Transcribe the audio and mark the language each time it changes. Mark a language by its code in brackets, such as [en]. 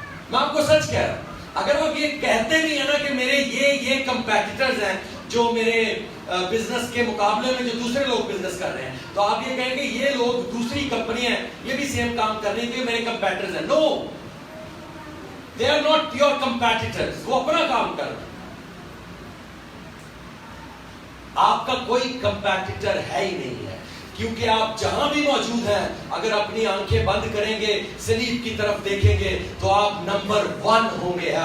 [ur] میں آپ کو سچ کہہ رہا ہوں, اگر وہ یہ کہتے بھی ہیں نا کہ میرے یہ کمپیٹیٹرز ہیں جو میرے بزنس کے مقابلے میں جو دوسرے لوگ بزنس کر رہے ہیں, تو آپ یہ کہیں کہ یہ لوگ دوسری کمپنی ہیں, یہ بھی سیم کام کر رہی ہیں, یہ میرے کمپیٹیٹرز ہیں. [en] No, they are not your competitors. [ur] وہ اپنا کام کر رہے ہیں. آپ کا کوئی کمپیٹیٹر ہے ہی نہیں ہے, کیونکہ آپ جہاں بھی موجود ہیں, اگر اپنی آنکھیں بند کریں گے, صلیب کی طرف دیکھیں گے, تو آپ نمبر 1 ہوں گے.